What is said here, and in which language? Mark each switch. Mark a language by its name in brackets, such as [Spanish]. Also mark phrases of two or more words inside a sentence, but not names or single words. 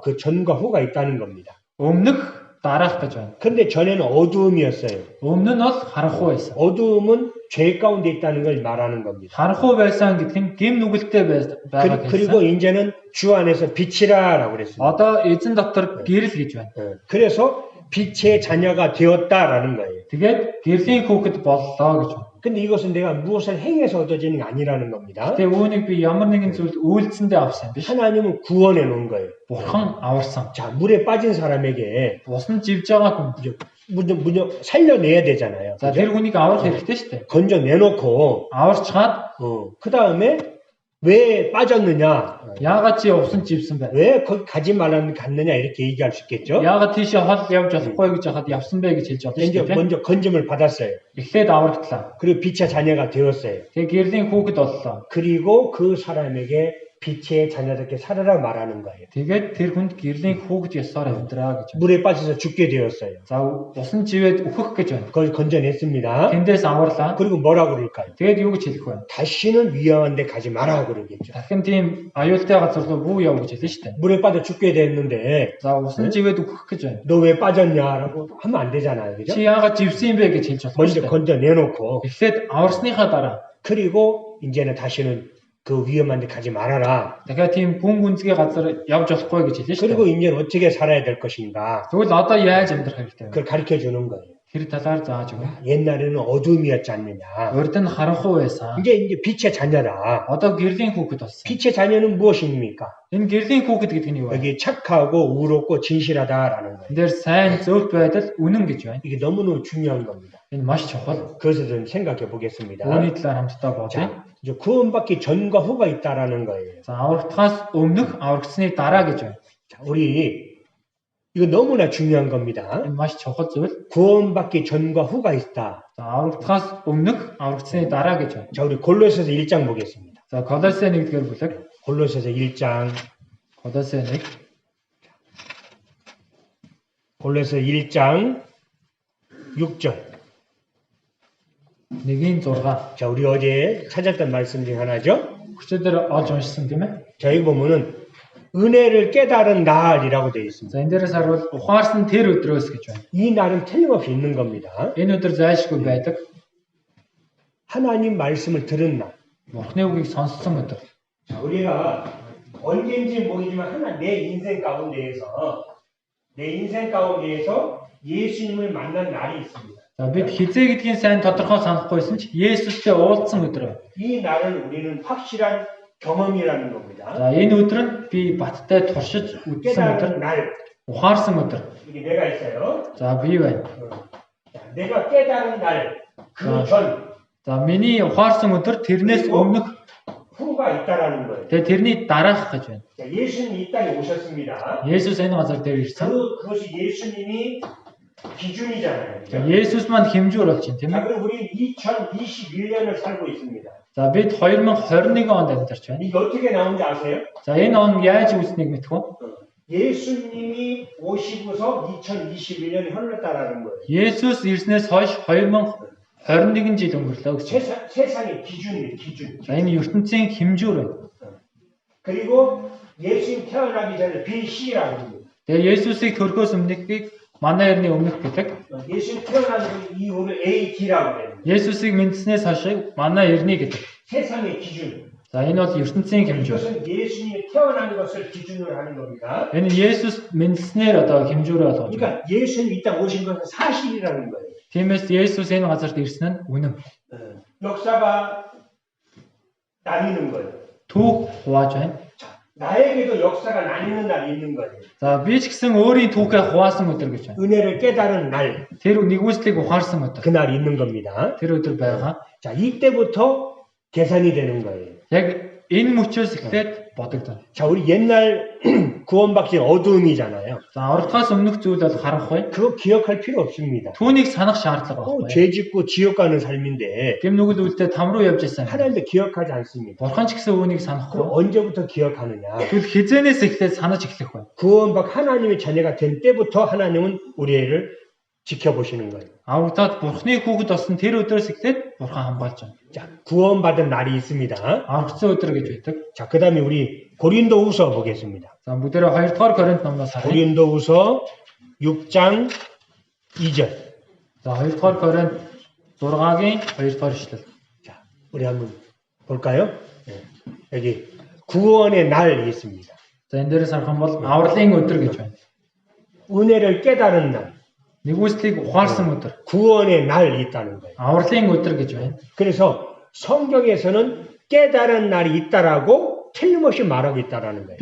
[Korean] 그 전과 후가 있다는 겁니다. [Mongolian] өмнөх дараах гэж байна. [Korean] 근데 전에는 어두움이었어요. [Mongolian] Өмнө нь бол харанхуй байсан. [Korean] 어두움은 죄 가운데 있다는 걸 말하는 겁니다. [Mongolian] Харанхуй байсан гэдэг нь гэм нүгэлтэй байгаа [Korean] 그리고 [Mongolian] гэсэн. [Korean] 이제는 주 안에서 빛이라라고 그랬습니다. [Mongolian] Одоо эзэн дотор гэрэл гэж байна. [Korean] 그래서 빛의 자녀가 되었다라는 거예요. [Mongolian] Тэгээд гэрлийн хүүхэд боллоо гэж байна. [Korean] 근데 이것은 내가 무엇을 행해서 얻어지는 게 아니라는 겁니다. [Mongolian] Тэгээ үүнийг би ямар нэгэн зүйл үйлдэлсэндээ авсан биш. [Korean] 하나님은 구원해 놓은 거예요. [Mongolian] Бурхан аварсан. [Korean] 자, 물에 빠진 사람에게 [Mongolian] Усан живж байгаа хүн. [Korean] 무조 살려내야 되잖아요. [Mongolian] За тэр хүнийг аврах хэрэгтэй шүү дээ. [Korean] 건져 내놓고 [Mongolian] Аварчгаад [Korean] 그 다음에 왜 빠졌느냐, [Mongolian] яагаад чи усан живсэн бэ? [Korean] 왜 거기 가지 말라는 갔느냐 이렇게 얘기할 수 있겠죠. [Mongolian] Яагаад тийшээ хол явж болохгүй гэж хахад явсан бэ гэж хэлж болно [Korean] 이제 [Mongolian] шүү дээ. [Korean] 먼저 건짐을 받았어요. [Mongolian] Эхлээд аврагдлаа. [Korean] 그리고 빛의 자녀가 되었어요. [Mongolian] Тэгээ гэрлийн хүүхэд боллоо. [Korean] 그리고 그 사람에게 빛의 자녀답게 살아라 말하는 거예요. [Mongolian] Тэгээд тэр хүнд гэрлийн хүүхэд ёсоор амьдраа гэж. [Korean] 물에 빠져서 죽게 되었어요. [Mongolian] За усан живээд өөхөх гэж байна. [Korean] 그걸 건져냈습니다. [Mongolian] Тэндээс аварлаа. [Korean] 그리고 뭐라고 그럴까요? [Mongolian] Тэгээд юу гэж хэлэх вэ? [Korean] 다시는 위험한 데 가지 마라 그러겠죠. [Mongolian] Дахин тийм аюултай газар руу бүү яв гэж хэлнэ шүү дээ. [Korean] 물에 빠져 죽게 됐는데 [Mongolian] За усан живээд өөхөх гэж байна. [Korean] 너 왜 빠졌냐라고 하면 안 되잖아요. 그죠? [Mongolian] Чи яагаад живсэн юм бэ гэж хэлж болохгүй [Korean] 먼저 [Mongolian] шүү дээ. [Korean] 건져내놓고 [Mongolian] Эхлээд аварсныхаа дараа [Korean] 그리고 이제는 다시는 그 위험한 데 가지 말아라. [Mongolian] дахиад тийм гүн гүнзгий газар явж болохгүй гэж хэлнэ шүү [Korean] 그리고 [Mongolian] дээ. [Korean] 이제는 어떻게 살아야 될 것인가. [Mongolian] Тэгвэл одоо яаж амьдрах хэрэгтэй вэ? [Korean] 그걸 가르쳐 주는 거예요. [Mongolian] Тэр талаар зааж өгнө. [Korean] 옛날에는 어둠이었지 않느냐. [Mongolian] Урд нь харанхуй байсан. [Korean] 이제 빛의 자녀다. [Mongolian] Одоо гэрлийн хүүхэд болсон. [Korean] 빛의 자녀는 무엇입니까? [Mongolian] Энэ гэрлийн хүүхэд гэдэг нь юу вэ? [Korean] 여기 착하고 의롭고 진실하다라는 거예요. [Mongolian] Энд дээр сайн зөвхт байдал үнэн гэж байна. [Korean] 이게 너무너무 중요한 겁니다. [Mongolian] Энэ маш чухал. [Korean] 그것을 좀 생각해 보겠습니다. [Mongolian] Үүний талаар хамтдаа бодъё. [Korean] 자, 이제 구원받기 전과 후가 있다라는 거예요. [Mongolian] За аврагдахаас өмнөх аврагдсны дараа гэж байна. [Korean] 자, 우리 이거 너무나 중요한 겁니다. [Mongolian] Энэ маш чухал зүйл. [Korean] 구원받기 전과 후가 있다. [Mongolian] За аврагдахаас өмнөх аврагдсны дараа гэж байна. [Korean] 자, 우리 골로새서 1장 보겠습니다. [Mongolian] За Колосе 1-р бүлэг. [Korean] 골로새서 1장 [Mongolian] Колосе 1. [Korean] 골로새 1장 6절. [Mongolian] 1-6. [Korean] 자, 우리 어제 찾았던 말씀 중 하나죠. [Mongolian] хүчээр олж уншсан тийм ээ. [Korean] 자, 여기 보면은 은혜를 깨달은 날이라고 되어 있습니다. [Mongolian] За энэ дээрээс харвал ухаарсан тэр өдрөөс гэж байна. [Korean] 이 날은 틀림없이 있는 겁니다. [Mongolian] Энэ өдөр зайлшгүй байдаг. [Korean] 하나님 말씀을 들은 날. [Mongolian] Бурхны үгийг сонссон өдөр. [Korean] 자, 우리가 언제인지 모르지만 내 인생 가운데에서 예수님을 만난 날이 있습니다. [Mongolian] За бид хизээ гэдгийг сайн тодорхой санахгүйсэн ч Есүстэй уулзсан өдөр байна. [Korean] 이 날을 우리는 확실한 경험이라는 겁니다. [Mongolian] За энэ өдөр нь би баттай туршиж үзсэн өдөр, [Korean] 깨달은 날. [Mongolian] ухаарсан өдөр. [Korean] 이게 내가 있어요. [Mongolian] За би байна. [Korean] 자, 내가 깨달은 날, 그 전, [Mongolian] За миний ухаарсан өдөр тэрнээс өмнөх [Korean] 후가 있다라는 거예요. [Mongolian] тэгээ тэрний дараах гэж байна. [Korean] 자, 예수님이 이 땅에 오셨습니다. [Mongolian] Есүс энэ газар дээр ирсэн. [Korean] 그것이 예수님이 기준이잖아요. [Mongolian] За Есүс маань хэмжүүр болж байна тийм [Korean] 자, [Mongolian] ээ. [Korean] 그럼 우리는 2021년을 살고 있습니다. [Mongolian] За бид 2021 онд амьдарч байна. [Korean] 이게 어떻게 나온지 아세요? [Mongolian] За энэ он яаж үүснийг мэдэх вэ? [Korean] 예수님이 오시고서 2021년이 흘렀다라는 거예요. [Mongolian] Есүс ирснээс хойш 2021 жил өнгөрлөө гэсэн. [Korean] 세상의 기준이에요, 기준. [Mongolian] За энэ ертөнцийн хэмжүүр байна. [Korean] 그리고 예수님 태어나기 전에 BC라고 합니다. [Mongolian] Тэгээ Есүсийг төрхөөс өмнөхийг манай эртний өмнөх гэдэг. [Korean] 예수님 태어난 이후를 AD라고 해요. [Mongolian] Есүсийг мэдснээс хойш манай эртний гэдэг. [Korean] 세상의 기준. [Mongolian] За энэ бол ертөнцийн хэмжүүр. [Korean] 이것은 예수님이 태어난 것을 기준으로 하는 겁니다. [Mongolian] Энэ Есүс мэдснээр одоо хэмжүүрээ болгож байна. [Korean] 그러니까 예수님 이 땅 오신 것은 사실이라는 거예요. [Mongolian] Тиймээс Есүс энэ газарт ирсэн нь үнэн. [Korean] 역사가 나뉘는 거예요. [Mongolian] Түүх хувааж байна. [Korean] 나에게도 역사가 나뉘는 날이 있는 거예요. [Mongolian] За би ч гэсэн өөрийн түүхээ хуваасан өдөр гэж байна. [Korean] 은혜를 깨달은 날, [Mongolian] Тэр нэгүслийг ухаарсан өдөр. [Korean] 그날 있는 겁니다. [Mongolian] Тэр өдөр байгаа. [Korean] 자, 이때부터 계산이 되는 거예요. [Mongolian] Яг энэ мөчөөс эхлээд бодогдно. [Korean] 자, 우리 옛날 구원받기 어두움이잖아요. [Mongolian] За ордохоос өмнөх зүйл бол харах бай. [Korean] 그거 기억할 필요 없습니다. [Mongolian] Түүнийг санах шаардлага байхгүй. [Korean] 죄 짓고 지옥 가는 삶인데 [Mongolian] Гэм нүгэл үлдээ там руу явж байсан. [Korean] 하나님도 기억하지 않습니다. [Mongolian] Бурхан ч гэсэн үүнийг [Korean] 그럼 [Mongolian] санахгүй. [Korean] 언제부터 기억하느냐? [Mongolian] Тэгвэл хизээнээс эхлээд санаж эхлэх бай. [Korean] 구원받 하나님의 자녀가 된 때부터 하나님은 우리를 지켜보시는 거예요. [Mongolian] Аврагдаад Бурханы хүүхэд болсон тэр өдрөөс эхлээд Бурхан хамгаалж байна. [Korean] 자, 구원받은 날이 있습니다. [Mongolian] Аврагдсан өдөр гэж байдаг. [Korean] 자, 그 다음에 우리 고린도후서 보겠습니다. [Mongolian] За бүгдээрээ 2 дугаар Коринт номноос харъя. [Korean] 고린도후서 6장 2절. [Mongolian] За 2 дугаар Коринт 6-гийн 2 дугаар ишлэл. [Korean] 자, 우리 한번 볼까요? 네. 여기 구원의 날이 있습니다. [Mongolian] За энэ дээрээс харах юм бол авралын өдөр гэж байна. [Korean] 은혜를 깨달은 날, [Mongolian] Нэгүслийг ухаарсан өдөр. [Korean] 구원의 날이 있다는 거예요. [Mongolian] Авралын өдөр гэж байна. [Korean] 그래서 성경에서는 깨달은 날이 있다라고 틀림없이 말하고 있다라는 거예요.